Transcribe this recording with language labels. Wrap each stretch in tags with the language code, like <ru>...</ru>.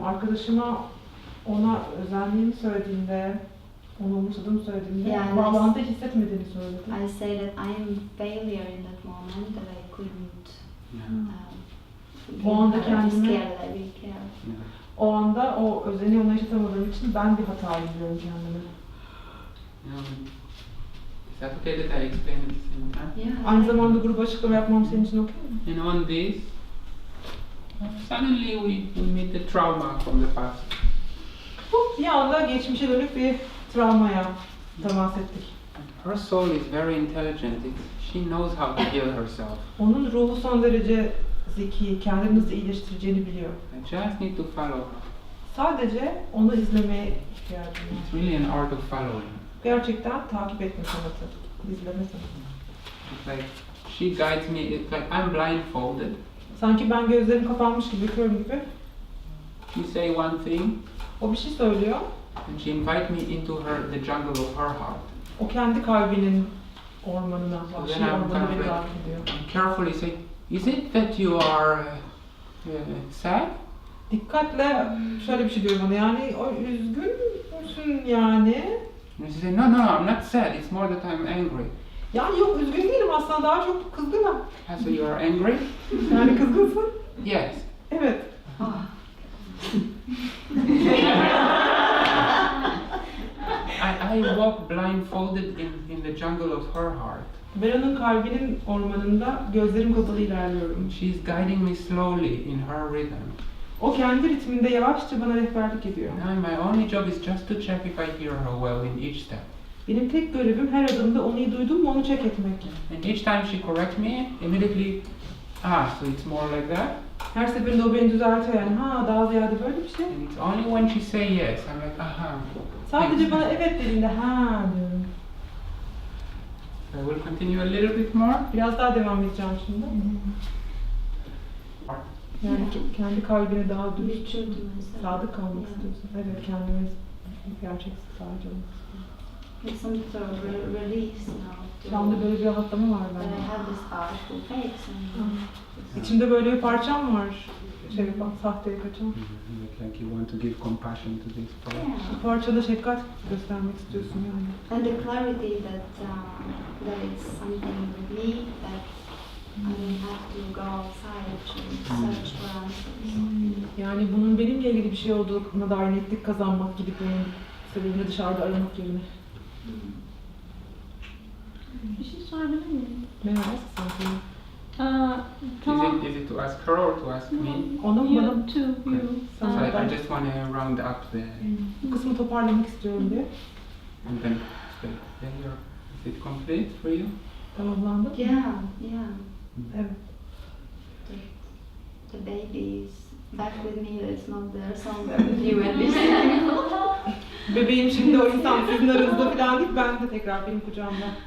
<tr>Arkadaşıma ona özendiğimi söylediğimde, onu umursadığımı söylediğimde Yani bağlantı hissetmediğini söyledi.</tr> <en>I say that I am failure in that moment, that I couldn't</en> <tr>O anda</tr> <en>give</en> <tr>kendime-</tr> <en>care that I really care.</en> <tr>O anda o özeni ona yaşatamadığım için ben bir hatayım diyorum kendime.</tr> <en>Is that okay that I explain at the same time? Yeah,</en> <tr>Aynı zamanda gruba açıklama yapmam senin için okey mi?</tr> <en>And on this, suddenly we meet the trauma from the past.</en> <tr>Bir anda geçmişe dönük bir travmaya temas ettik.</tr> <en>Her soul is very intelligent. She knows how to heal herself.</en> <tr>Onun ruhu son derece zeki, kendini nasıl iyileştireceğini biliyor.</tr> <en>I just need to follow her.</en> <tr>Sadece onu izlemeye ihtiyacım var.</tr> <en>It's really an art of following.</en> <tr>Gerçekten takip etme sanatı, izleme sanatı.</tr> <en>It's like she guides me. It's like I'm blindfolded.</en> <tr>Sanki ben gözlerim kapanmış gibi, körüm gibi.</tr> <en>She say one thing,</en> <tr>O bir şey söylüyor.</tr> <en>and she invite me into the jungle of her heart.</en> <tr>O kendi kalbinin ormanına, vahşi</tr> <en>then I'm</en> <tr>ormanına</tr> <en>kind of</en> <tr>beni</tr> <en>like-</en> <tr>davet ediyor.</tr> <en>And carefully say, is it that you are sad?</en> <tr>Dikkatle şöyle bir şey diyor bana, yani o üzgün müsün yani?</tr> <en>And she say, no, I'm not sad. It's more that I'm angry.</en> <tr>Yani yok, üzgün değilim aslında, daha çok kızgınım.</tr> <en>So you are angry?</en> <tr>Yani kızgınsın.</tr> <en>Yes.</en> <tr>Evet.</tr> <en>I walk blindfolded in the jungle of her heart.</en> <tr>Ben onun kalbinin ormanında gözlerim kapalı ilerliyorum.</tr> <en>She's guiding me slowly in her rhythm.</en> <tr>O kendi ritminde yavaşça bana rehberlik ediyor.</tr> <en>And my only job is just to check if I hear her well in each step.</en> <tr>Benim tek görevim her adımda onu iyi duydum mu onu check etmek.</tr> <en>And each time she corrects me, immediately, so it's more like that.</en> <tr>Her seferinde o beni düzeltiyor, yani ha daha ziyade böyle bir şey.</tr> <en>And it's only when she say yes, I'm like,</en> <tr>Sadece bana evet dediğinde ha diyorum.</tr> <en>I will continue a little bit more.</en> <tr>Biraz daha devam edeceğim şimdi. Yani kendi kalbine daha dürüst, sadık kalmak istiyorsun. Evet, kendime gerçek sadece olmak istiyorum.</tr> <en>It's some sort of release now.</en> <tr>Şu anda böyle bir rahatlama var</tr> <en>That I</en> <tr>bende.</tr> <en>have this artful face and</en> <tr>İçimde böyle bir parçam var. Sahteye kaçan.</tr> <en>Like you want to give compassion to this part.</en> <tr>Bu parçada şefkat göstermek istiyorsun yani.</tr> <en>and the clarity that that it's something with me that I don't have to go outside to search for answers.</en> <tr>Yani bunun benimle ilgili bir şey olduğuna dair netlik kazanmak, gidip bunun sebebini dışarıda aramak yerine. Bir şey sorabilir miyim? Merhaba, sanki. Tamam.</tr> <en>Is it to ask her or to ask me?</en> <tr>Ona mı bana?</tr> <en>You too, you. So I just want to round up the,</en> <tr>Bu kısmı toparlamak istiyorum diye.</tr> <en>and then say, is it complete for you?</en> <tr>Tamamlandı mı?</tr> <en>Yeah.</en> <tr>Evet.</tr> <en>The baby is back with me. It's not there somewhere with you and listening.</en> <tr>Bebeğim şimdi o insan sizin aranızda falan değil, ben de tekrar benim kucağımda.</tr>